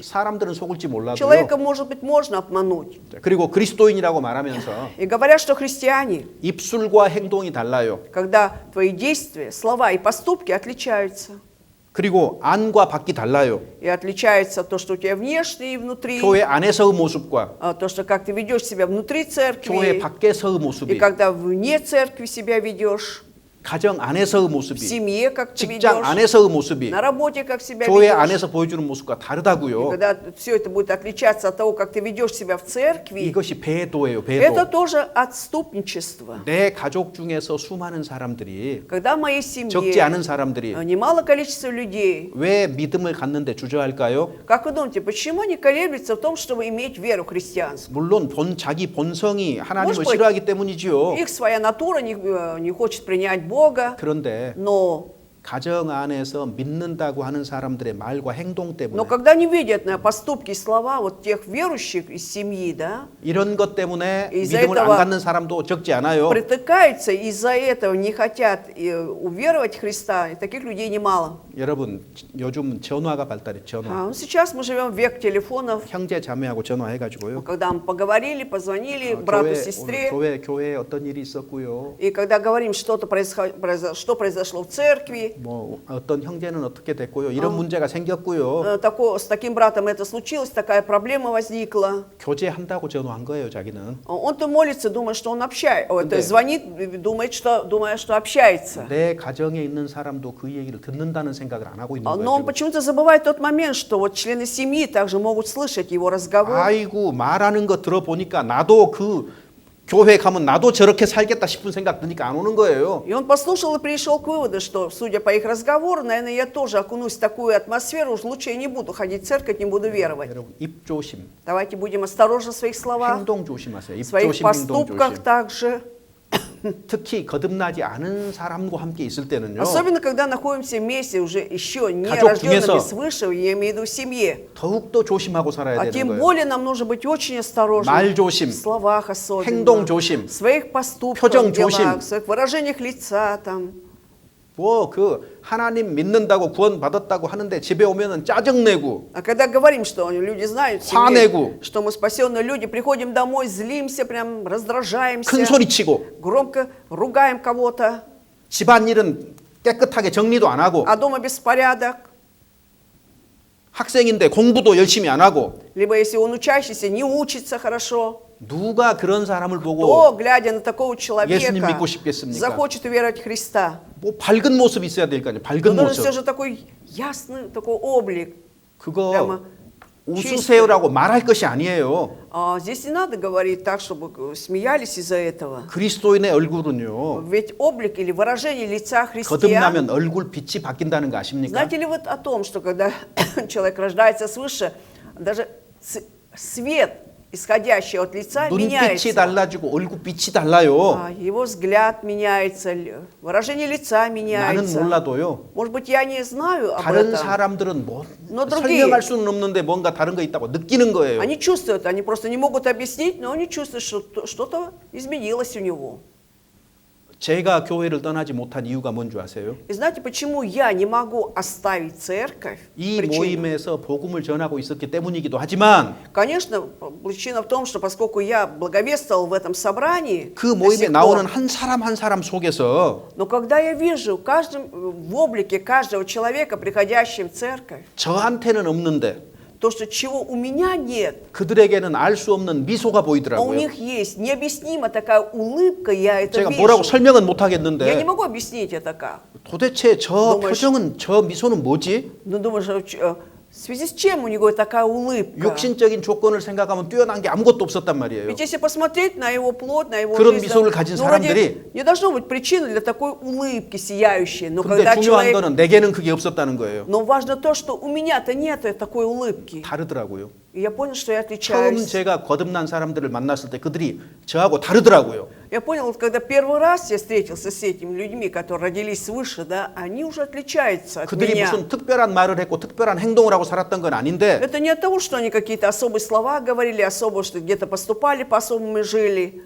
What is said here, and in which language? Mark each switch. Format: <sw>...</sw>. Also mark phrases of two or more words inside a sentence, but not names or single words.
<ko>사람들은 속을지 몰라도요.</ko> <ru>Человека, может быть, можно обмануть.</ru> <ko>그리고 그리스도인이라고 말하면서</ko> <ru>И говорят, что христиане,</ru> <ko>입술과 행동이 달라요.</ko> <ru>когда твои действия, слова и поступки отличаются.</ru> <ko>그리고 안과 밖이 달라요.</ko> <ru>И отличается то, что у тебя внешне и внутри,</ru> <ko>교회 안에서의 모습과</ko> <ru>то, что как ты ведешь себя внутри</ru> <ko>교회</ko> <ru>церкви,</ru> <ko>밖에서의</ko> <ru>и</ru> <ko>모습이,</ko> <ru>когда вне церкви себя ведешь,</ru> <ko>가정 안에서의</ko> <ru>в</ru> <ko>모습이,</ko> <ru>семье как ты</ru> <ko>직장</ko> <ru>ведешь,</ru> <ko>안에서의 모습이</ko> <ru>на работе как себя</ru> <ko>교회</ko> <ru>ведешь.</ru> <ko>안에서 보여주는 모습과</ko> <ru>И</ru> <ko>다르다고요.</ko> <ru>когда все это будет отличаться от того, как ты ведешь себя в церкви,</ru> <ko>이것이 배도예요.</ko> <ru>это</ru> <ko>배도.</ko> <ru>тоже отступничество.</ru> <ko>내 가족 중에서 수많은 사람들이,</ko> <ru>Когда в моей</ru> <ko>적지</ko> <ru>семье</ru> <ko>않은 사람들이</ko> <ru>немало количества людей,</ru> <ko>왜 믿음을 갖는데 주저할까요?</ko> <ru>как вы думаете, почему они колеблются в том, чтобы иметь веру христианскую?</ru> <ko>물론 자기 본성이 하나님을</ko> <ru>Может быть,</ru> <ko>싫어하기 때문이지요.</ko> <ru>Их своя натура не хочет принять Бога,</ru> <ko>그런데</ko> <ru>но</ru> <ko>가정 안에서 믿는다고 하는 사람들의 말과 행동 때문에</ko> <ru>когда они видят на поступки и слова вот тех верующих из семьи, да,</ru> <ko>이런 것 때문에</ko> <ru>из-за</ru> <ko>믿음을 안</ko> <ru>этого</ru> <ko>갖는 사람도 적지 않아요.</ko> <ru>притыкаются, из-за этого не хотят уверовать в Христа, и таких людей немало.</ru> <ko>여러분 요즘 전화가 발달해 전화.</ko> <ru>Сейчас мы живем в век телефонов,</ru> <ko>형제 자매하고 전화해가지고요.</ko> <ru>когда мы поговорили, позвонили брату, сестре,</ru> <ko>교회에 어떤 일이 있었고요.</ko> <ru>и когда говорим, что произошло в церкви,</ru> <ko>뭐 어떤 형제는 어떻게 됐고요. 이런 문제가 생겼고요.</ko> <ru>с таким братом это случилось, такая проблема возникла.</ru> <ko>교제한다고 전화한 거예요, 자기는.</ko> <ru>Он-то молится, думая, что он общается, то есть звонит, думая, что общается.</ru> <ko>내 가정에 있는 사람도 그 얘기를 듣는다는 생각을 안 하고 있는</ko> <ru>Но он</ru> <ko>거예요.</ko> <ru>почему-то забывает тот момент, что вот члены семьи также могут слышать его разговор.</ru> <ko>아이고 말하는 거 들어보니까 나도 그 교회 가면 나도 저렇게 살겠다 싶은 생각 드니까 안 오는 거예요.</ko> <ru>И он послушал и пришел к выводу, что, судя по их разговору, наверное, я тоже окунусь в такую атмосферу, уж лучше я не буду ходить в церковь, не буду веровать.</ru> <ko>여러분 입 조심,</ko> <ru>Давайте будем осторожны в своих словах,</ru> <ko>행동 조심하세요.</ko> <ru>в</ru> <ko>입</ko> <ru>своих</ru> <ko>조심, 행동</ko> <ru>поступках</ru> <ko>조심.</ko> <ru>также.</ru> <ko>특히 거듭나지 않은 사람과 함께 있을 때는요.</ko> <ru>Особенно, когда находимся вместе уже еще не</ru> <ko>가족</ko> <ru>рожденными</ru> <ko>중에서</ko> <ru>свыше, я имею в виду в семье.</ru> <ko>더욱더 조심하고 살아야</ko> <ru>А</ru> <ko>되는</ko> <ru>тем</ru> <ko>거예요.</ko> <ru>более нам нужно быть очень осторожным</ru> <ko>말 조심,</ko> <ru>в словах особенно,</ru> <ko>행동 조심,</ko> <ru>в своих поступках,</ru> <ko>표정</ko> <ru>в делах,</ru> <ko>조심.</ko> <ru>в своих выражениях лица там.</ru> <ko>뭐 그 하나님 믿는다고 구원 받았다고 하는데 집에 오면은 짜증 내고</ko> <ru>А когда говорим, что люди знают, в</ru> <ko>화내고,</ko> <ru>семье, что мы спасенные люди, приходим домой, злимся, прям раздражаемся,</ru> <ko>큰 소리 치고</ko> <ru>громко ругаем кого-то,</ru> <ko>집안일은 깨끗하게 정리도 안 하고</ko> <ru>а дома беспорядок.</ru> <ko>학생인데 공부도 열심히 안 하고</ko> <ru>Либо если он учащийся, не учится хорошо,</ru> <ko>누가 그런 사람을 보고</ko> <ru>то, глядя на такого</ru> <ko>예수님</ko> <ru>человека,</ru> <ko>믿고 싶겠습니까?</ko> <ru>захочет уверовать в Христа.</ru> <ko>뭐 밝은 모습이 있어야 될 거 아니에요. 밝은</ko> <ru>Но должен все</ru> <ko>모습.</ko> <ru>же такой ясный такой облик.</ru> <ko>그거</ko> <ru>прямо</ru> <ko>웃으세요라고 말할 것이 아니에요.</ko> <ru>Здесь не надо говорить так, чтобы смеялись из-за этого.</ru> <ko>그리스도인의 얼굴은요.</ko> <ru>Ведь облик или выражение лица христиан.</ru> <ko>거듭나면 얼굴 빛이 바뀐다는 거 아십니까?</ko> <ru>Знаете ли вы о том, что когда человек рождается свыше, даже свет, исходящий от лица,</ru> <ko>눈빛이</ko> <ru>меняется.</ru> <ko>달라지고 얼굴 빛이 달라요.</ko> <ru>Его взгляд меняется, выражение лица</ru> <ko>나는</ko> <ru>меняется.</ru> <ko>몰라도요.</ko> <ru>Может быть, я не знаю об</ru> <ko>다른</ko> <ru>этом.</ru> <ko>사람들은 뭐</ko> <ru>Но другие,</ru> <ko>설명할 수는 없는데 뭔가 다른 거 있다고 느끼는 거예요.</ko> <ru>они чувствуют, они просто не могут объяснить, но они чувствуют, что что-то изменилось у него.</ru> <ko>제가 교회를 떠나지 못한 이유가 뭔지 아세요?</ko> <ru>И знаете, почему я не могу оставить церковь?</ru> <ko>이</ko> <ru>Причина.</ru> <ko>모임에서 복음을 전하고 있었기 때문이기도 하지만</ko> <ru>Конечно, причина в том, что поскольку я благовествовал в этом собрании,</ru> <ko>그</ko> <ru>до</ru> <ko>모임에</ko> <ru>сих</ru> <ko>나오는</ko> <ru>пор,</ru> <ko>한 사람 속에서</ko> <ru>но когда я вижу в облике каждого человека, приходящего в церковь,</ru> <ko>저한테는 없는데</ko> <ru>То, что чего у меня нет,</ru> <ko>그들에게는 알 수 없는 미소가</ko> <ru>а у</ru> <ko>보이더라고요.</ko> <ru>них есть необъяснимо такая улыбка, я это</ru> <ko>제가 뭐라고</ko> <ru>вижу.</ru> <ko>설명은 못</ko> <ru>Я не</ru> <ko>하겠는데</ko> <ru>могу объяснить это как.</ru> <ko>도대체 저</ko> <ru>думаешь-</ru> <ko>표정은 저 미소는 뭐지?</ko> <ru>Но думаешь, в связи с чем у него такая улыбка?</ru> <ko>육신적인 조건을 생각하면 뛰어난 게 아무것도 없었단 말이에요.</ko> <ru>Ведь если посмотреть на его плоть, на его</ru> <ko>그런</ko> <ru>жизнь,</ru> <ko>미소를 가진</ko> <ru>ну, вроде</ru> <ko>사람들이- не должно быть причины для такой улыбки сияющей.</ko> <ru>Но</ru> <ko>근데</ko> <ru>когда</ru> <ko>중요한</ko> <ru>человек...</ru> <ko>거는 내게는 그게 없었다는 거예요.</ko> <ru>Но важно то, что у меня-то нет такой улыбки.</ru> <ko>다르더라고요.</ko> <ru>И я понял, что я</ru> <ko>처음</ko> <ru>отличаюсь.</ru> <ko>제가 거듭난 사람들을 만났을 때 그들이 저하고 다르더라고요.</ko> <ru>Я понял, вот когда первый раз я встретился с этими людьми, которые родились свыше, да, они уже отличаются от</ru> <ko>그들이</ko> <ru>меня.</ru> <ko>무슨 특별한 말을 했고 특별한 행동을 하고 살았던 건 아닌데</ko> <ru>Это не от того, что они какие-то особые слова говорили, особо, что где-то поступали по-особому и жили.</ru>